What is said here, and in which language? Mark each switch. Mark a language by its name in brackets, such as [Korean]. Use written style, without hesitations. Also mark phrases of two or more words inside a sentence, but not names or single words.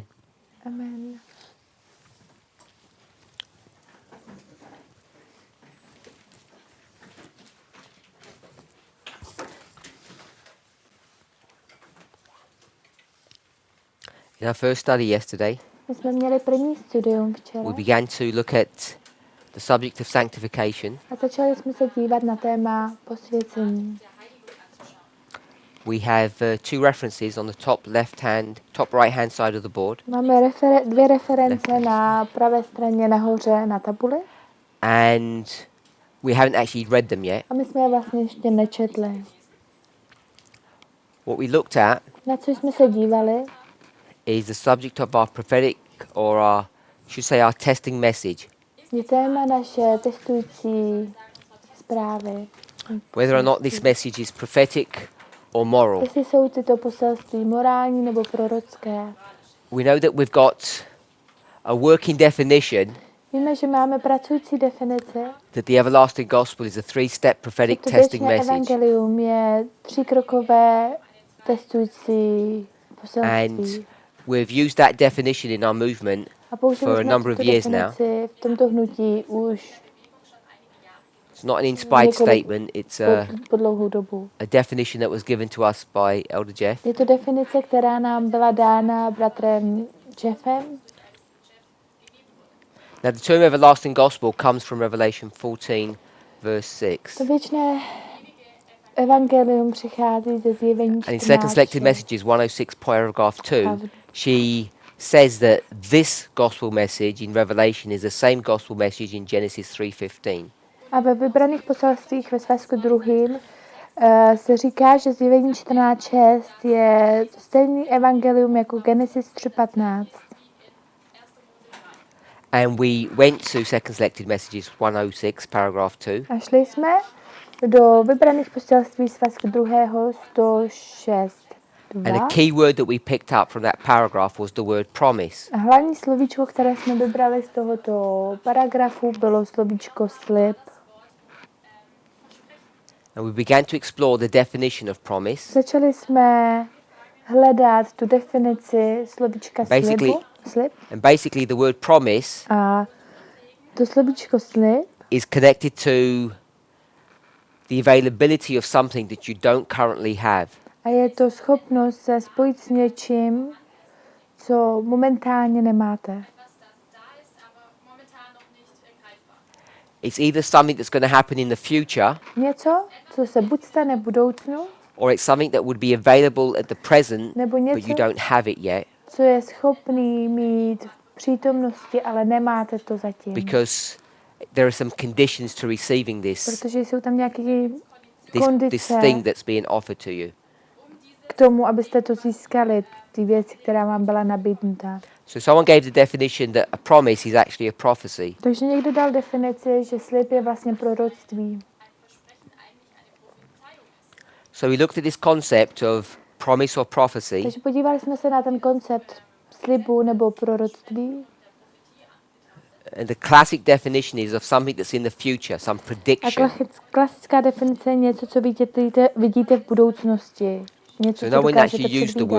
[English] Amen. In our first study yesterday, [Czech] My jsme měli první studium včera [English] we began to look at the subject of sanctification. [Czech] a začali jsme se dívat na téma posvěcení. [English] We have two references on the top right hand side of the board. [Czech] Máme dvě reference na pravé straně nahoře na tabuli [English] And we haven't actually read them yet. [Czech] a my jsme je vlastně ještě nečetli. [English] What we looked at [Czech] Na co jsme se dívali, [English] is the subject of our prophetic, or our, should say, our testing message. [Czech] je téma naše testující zprávy. [English] Whether or not this message is prophetic or moral. [Czech] Jestli jsou tyto poselství morální nebo prorocké. [English] We know that we've got a working definition [Czech] Víme, že máme pracující definici, [English] that the everlasting gospel is a three-step prophetic [Czech] že to [English] testing [Czech] věčné [English] message. [Czech] evangelium je tříkrokové testující [English] And [Czech] poselství. [English] we've used that definition in our movement [Czech] A použili [English] for a [Czech] jsme [English] number of [Czech] tuto [English] years now. [Czech] definici v tomto hnutí už [English] It's not an inspired statement, it's [Czech] po dlouhou dobu. [English] a definition that was given to us by Elder Jeff. [Czech] Je to definice, která nám byla dána bratrem Jeffem. [English] Now the term everlasting gospel comes from Revelation 14 verse 6. [Czech] To věčné evangelium přichází ze zjevení [English] And in second selected [Czech] 14. [English] messages 106 paragraph 2, she says that this gospel message in Revelation is the same gospel message in Genesis 3:15. [Czech] A ve vybraných poselstvích ve svazku druhým se říká, že zjevení 14.6 je stejný evangelium jako Genesis 3.15. [English] And we went to second selected messages 106 paragraph 2. [Czech] A šli jsme do vybraných poselství svazku druhého 106. [English] And a key word that we picked up from that paragraph was the word promise. [Czech] A hlavní slovíčko, které jsme vybrali z tohoto paragrafu, bylo slovíčko slib. [English] And we began to explore the definition of promise. [Czech] Začali jsme hledat tu definici slovíčka slibu. Slib. [English] And basically the word promise [Czech] A to slovíčko slib [English] is connected to the availability of something that you don't currently have. [Czech] a je to schopnost se spojit s něčím, co momentálně nemáte. [English] It's either something that's going to happen in the future, [Czech] Něco, co se buď stane v budoucnu, [English] or it's something that would be available at the present, [Czech] nebo [English] but [Czech] něco, [English] you don't have it yet, [Czech] co je schopný mít v přítomnosti, ale nemáte to zatím. [English] because there are some conditions to receiving this [Czech] Protože jsou tam nějaké [English] this [Czech] kondice [English] thing that's being offered to you. [Czech] k tomu, abyste to získali, ty věci, která vám byla nabídnuta. [English] So someone gave the definition that a promise is actually a prophecy. [Czech] Takže někdo dal definici, že slib je vlastně proroctví. [English] So we looked at this concept of promise or prophecy, [Czech] Takže podívali jsme se na ten koncept slibu nebo proroctví. [English] and the classic definition is of something that's in the future, some [Czech] A [English] prediction. [Czech] klasická definice je něco, co vidíte v budoucnosti. Něco, [English] So [Czech] co [English] no one [Czech] dokážete [English] actually used the word